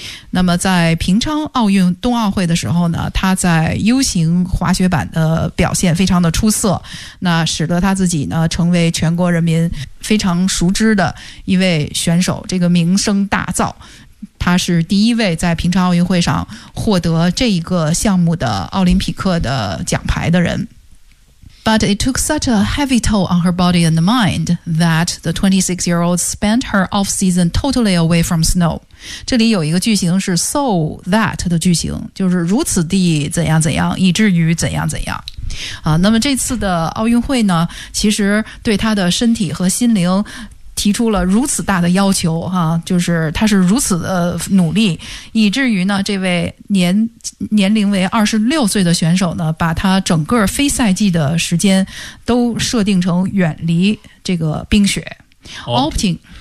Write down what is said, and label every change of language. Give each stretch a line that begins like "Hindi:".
Chinese: 那么在平昌奥运冬奥会的时候呢，他在 U 型滑雪板的表现非常的出色，那使得他自己呢成为全国人民非常熟知的一位选手，这个名声大噪。他是第一位在平昌奥运会上获得这一个项目的奥林匹克的奖牌的人。
English: But it took such a heavy toll on her body and mind that the 26-year-old spent her off-season totally away from snow.
Chinese: 这里有一个句型是 so that 的句型，就是如此地怎样怎样，以至于怎样怎样。那么这次的奥运会呢，其实对她的身体和心灵提出了如此大的要求哈，就是她是如此的努力，以至于呢，这位年龄为26岁的选手呢，把他整个非赛季的时间都设定成远离这个冰雪 ，opting